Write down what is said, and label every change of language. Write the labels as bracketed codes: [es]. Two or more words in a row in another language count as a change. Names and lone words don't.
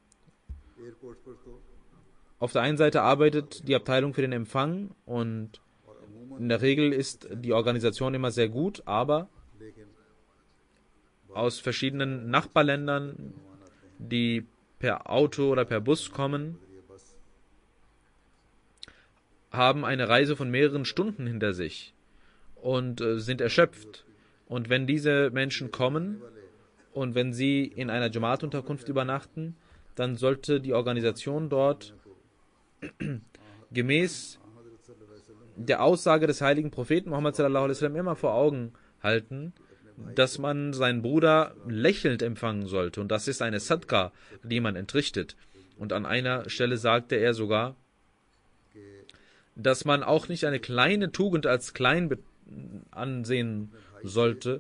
[de] Auf der einen Seite arbeitet die Abteilung für den Empfang und in der Regel ist die Organisation immer sehr gut, aber aus verschiedenen Nachbarländern, die per Auto oder per Bus kommen, haben eine Reise von mehreren Stunden hinter sich und sind erschöpft. Und wenn diese Menschen kommen und wenn sie in einer Jamaat-Unterkunft übernachten, dann sollte die Organisation dort gemäß der Aussage des heiligen Propheten Muhammad [ar] صلى الله عليه وسلم [de] immer vor Augen halten, dass man seinen Bruder lächelnd empfangen sollte. Und das ist eine Sadqa, die man entrichtet. Und an einer Stelle sagte er sogar, dass man auch nicht eine kleine Tugend als klein ansehen sollte.